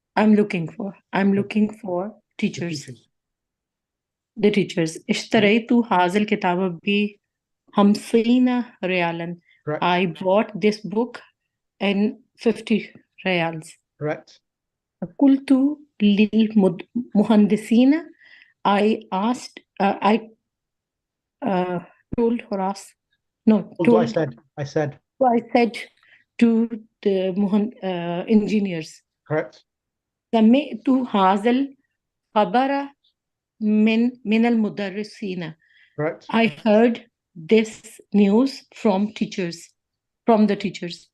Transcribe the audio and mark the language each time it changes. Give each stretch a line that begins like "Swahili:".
English: I'm looking for teachers. The teachers.
Arabic: اشتريت هذا الكتاب ب50 ريالا.
English: I bought this book in 50 reals. Correct.
Arabic: قلت للمهندسين.
English: I asked. I told Horace. No. Told. I said. So I said to the engineers. Correct.
Arabic: سمعت هذا الخبر من المدرسين.
English: Correct. I heard this news from the teachers.